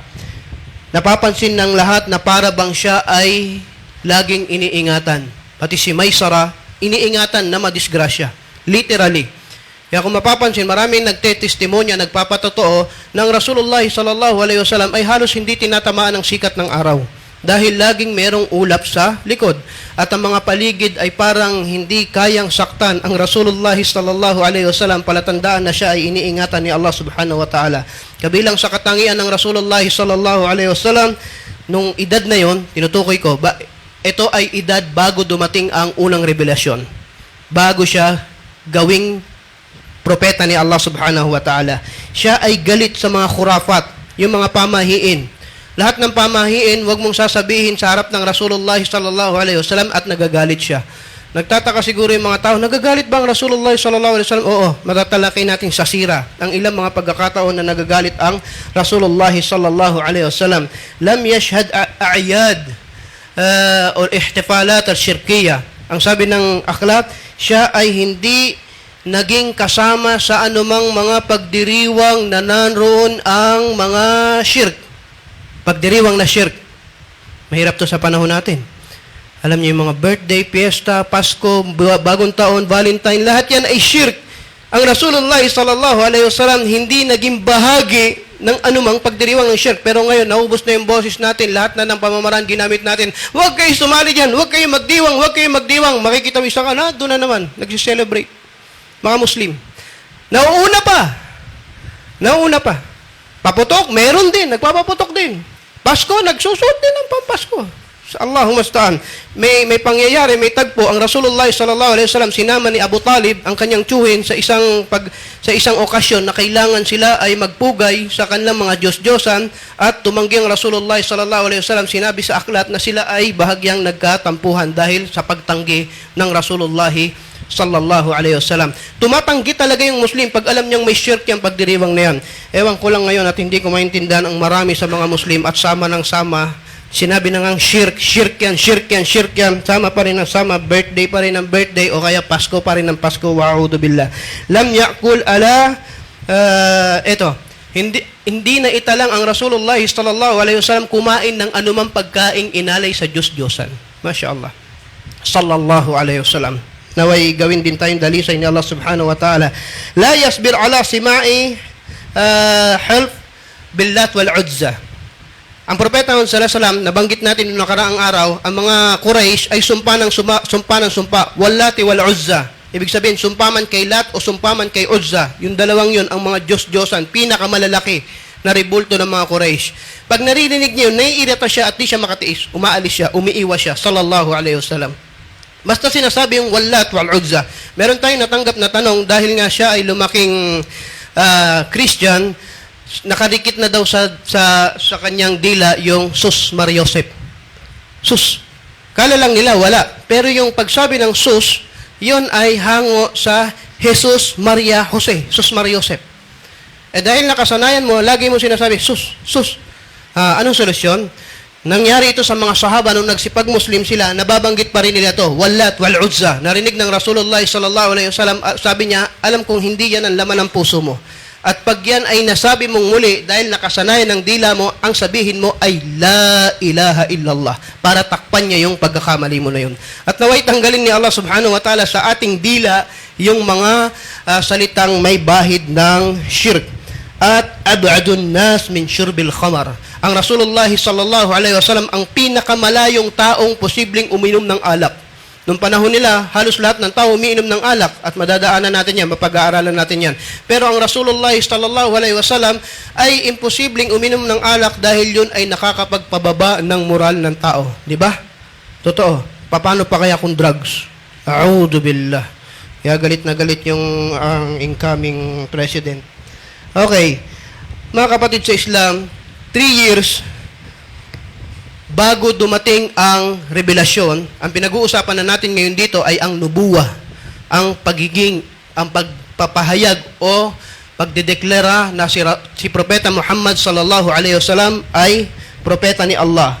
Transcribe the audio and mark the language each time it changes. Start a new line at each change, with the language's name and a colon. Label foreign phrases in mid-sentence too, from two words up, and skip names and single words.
Filipino: Napapansin ng lahat na para bang siya ay laging iniingatan. Pati si Maysara, iniingatan na madisgrasya. Literally. Kaya kung mapapansin, maraming nagtetestimonya, nagpapatotoo ng
Arabic: رسول الله صلى الله عليه وسلم
Filipino: ay halos hindi tinatamaan ng sikat ng araw. Dahil laging merong ulap sa likod. At ang mga paligid ay parang hindi kayang saktan ang
Arabic: رسول الله صلى الله عليه وسلم,
Filipino: palatandaan na siya ay iniingatan ni Allah
Arabic: سبحانه وتعالى.
Filipino: Kabilang sa katangian ng
Arabic: رسول الله صلى الله عليه وسلم,
Filipino: nung edad na yon, tinutukoy ko, ito ay edad bago dumating ang unang revelasyon. Bago siya gawing propeta ni Allah
Arabic: سبحانه وتعالى.
Filipino: Siya ay galit sa mga khurafat, yung mga pamahiin. Lahat ng pamahiin, wag mong sasabihin sa harap ng
Arabic: رسول الله صلى الله عليه وسلم
Filipino: at nagagalit siya. Nagtataka siguro yung mga tao, nagagalit ba ang
Arabic: رسول الله صلى الله عليه وسلم?
Filipino: Oo, matatalakay natin sa sira ang ilang mga pagkakataon na nagagalit ang
Arabic: رسول الله صلى الله عليه وسلم. لم يشهد أعياد أو احتفالات الشركية.
Filipino: Ang sabi ng aklat, siya ay hindi naging kasama sa anumang mga pagdiriwang na naroon ang mga shirk. Pagdiriwang na shirk. Mahirap to sa panahon natin. Alam niyo yung mga birthday, fiesta, Pasko, bagong taon, Valentine, lahat yan ay shirk. Ang
Arabic: رسول الله صلى الله عليه وسلم
Filipino: hindi naging bahagi ng anumang pagdiriwang ng shirk. Pero ngayon, naubos na yung boses natin, lahat na ng pamamaraan ginamit natin. Huwag kayo sumali dyan, huwag kayo magdiwang, huwag kayo magdiwang. Makikita mo isa ka na, doon na naman, nagsiselebrate. Mga Muslim. Nauuna pa. Paputok, meron din, nagpapaputok din. Pasko, nagsusuot din ng pampasko.
Arabic: اللهم المستعان.
Filipino: May pangyayari, may tagpo ang
Arabic: رسول الله صلى الله عليه وسلم
Filipino: sinama ni Abu Talib ang kanyang tiyuhin sa isang okasyon na kailangan sila ay magpugay sa kanilang mga Diyos-Diyosan at tumanggi ang
Arabic: رسول الله صلى الله عليه وسلم,
Filipino: sinabi sa aklat na sila ay bahagyang nagkatampuhan dahil sa pagtanggi ng
Arabic: رسول الله صلى الله عليه وسلم.
Filipino: Tumatanggi talaga yung Muslim pag alam niyang may shirk yung pagdiriwang na yan. Ewan ko lang ngayon at hindi ko maintindihan ang marami sa mga Muslim at sama ng sama. Sinabi na ngang shirk yan, sama pa rin ang sama, birthday pa rin ang birthday, o kaya Pasko pa rin ang Pasko,
Arabic: وأعوذ بالله. لم يأكل على,
Filipino: hindi na italang ang
Arabic: رسول الله صلى الله عليه وسلم
Filipino: kumain ng anumang pagkaing inalay sa Diyos-Diyosan.
Arabic: ما شاء الله. صلى الله عليه وسلم.
Filipino: Naway gawin din tayong dalisay ni Allah
Arabic: سبحانه وتعالى. لا يصبر على سماع الحلف باللات والعزى.
Filipino: Ang propeta
Arabic: صلى الله عليه وسلم,
Filipino: nabanggit natin noong nakaraang araw, ang mga Quraysh ay sumpa ng sumpa,
Arabic: واللات والعزى.
Filipino: Ibig sabihin, sumpa man kay Lat o sumpa man kay Uzza. Yung dalawang yun, ang mga Diyos-Diyosan, pinakamalalaki na ribulto ng mga Quraysh. Pag naririnig niyo, naiirita siya at di siya makatiis, umaalis siya, umiiwas siya,
Arabic: صلى الله عليه وسلم.
Filipino: Basta sinasabi yung wallat wal uzza. Meron tayong natanggap na tanong dahil nga siya ay lumaking Christian, nakadikit na daw sa kanyang dila yung Sus Maria Josep. Sus. Kala lang nila wala. Pero yung pagsabi ng Sus, yun ay hango sa Jesus Maria Jose. Sus Maria Josep. Dahil nakasanayan mo, lagi mo sinasabi, Sus. Anong solusyon? Nangyari ito sa mga sahaba nung nagsipag-Muslim sila, nababanggit pa rin nila ito,
Arabic: واللات والعزى.
Filipino: Narinig ng
Arabic: رسول الله صلى الله عليه وسلم,
Filipino: sabi niya, alam kong hindi yan ang laman ng puso mo. At pag yan ay nasabi mong muli dahil nakasanayan ng dila mo, ang sabihin mo ay
Arabic: لا إله إلا الله
Filipino: para takpan niya yung pagkakamali mo na yun. At naway tanggalin ni Allah
Arabic: سبحانه وتعالى
Filipino: sa ating dila yung mga salitang may bahid ng shirk.
Arabic: At أبعد الناس من شرب الخمر.
Filipino: Ang
Arabic: رسول الله صلى الله عليه وسلم
Filipino: ang pinakamalayong taong posibleng uminom ng alak. Noong panahon nila, halos lahat ng tao umiinom ng alak at madadaanan natin yan, mapag-aaralan natin yan. Pero ang
Arabic: رسول الله صلى الله عليه وسلم
Filipino: ay imposibleng uminom ng alak dahil yun ay nakakapagpababa ng moral ng tao. Di ba? Totoo. Paano pa kaya kung drugs?
Arabic: أعوذ بالله.
Filipino: Kaya galit na galit yung
English: incoming president.
Filipino: Okay. Mga kapatid sa Islam, 3 years bago dumating ang revelasyon, ang pinag-uusapan na natin ngayon dito ay ang nubuwa, ang pagpapahayag o pagdedeklara na si Propeta Muhammad
Arabic: صلى الله عليه وسلم
Filipino: ay propeta ni Allah.